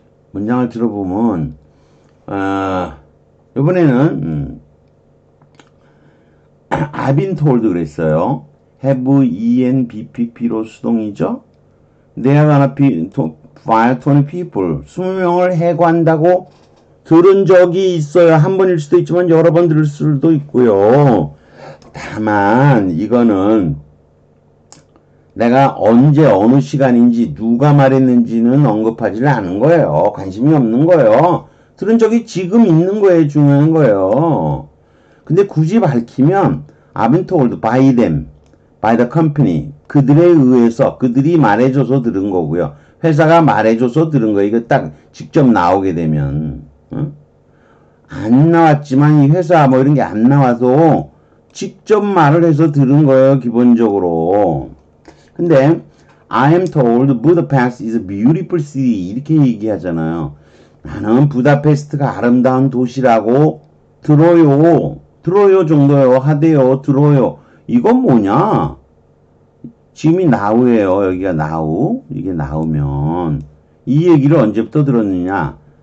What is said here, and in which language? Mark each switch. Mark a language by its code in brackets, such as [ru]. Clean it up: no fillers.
[ko] 문장을 들어보면 이번에는 [en] I've been told [ko] 그랬어요. have, en, bpp로 수동이죠. [en] They are gonna fire 20 people. [ko] 20명을 해고한다고 들은 적이 있어요. 한 번일 수도 있지만 여러 번 들을 수도 있고요. 다만 이거는 내가 언제 어느 시간인지 누가 말했는지는 언급하지를 않은 거예요. 관심이 없는 거예요. 들은 적이 지금 있는 거예요. 중요한 거예요. 근데 굳이 밝히면 [en] I've been told by them, by the company. [ko] 그들에 의해서 그들이 말해줘서 들은 거고요. 회사가 말해줘서 들은 거예요. 이거 딱 직접 나오게 되면 안 나왔지만 이 회사 뭐 이런 게 안 나와도 직접 말을 해서 들은 거예요. 기본적으로. [en] 근데 I am told Budapest is a beautiful city [ko] 이렇게 얘기하잖아요. 나는 부다페스트가 아름다운 도시라고 들어요 정도요. 하대요. 들어요. 이건 뭐냐? 지금이 now예요. 여기가 now. 이게 now면 이 얘기를 언제부터 들었느냐?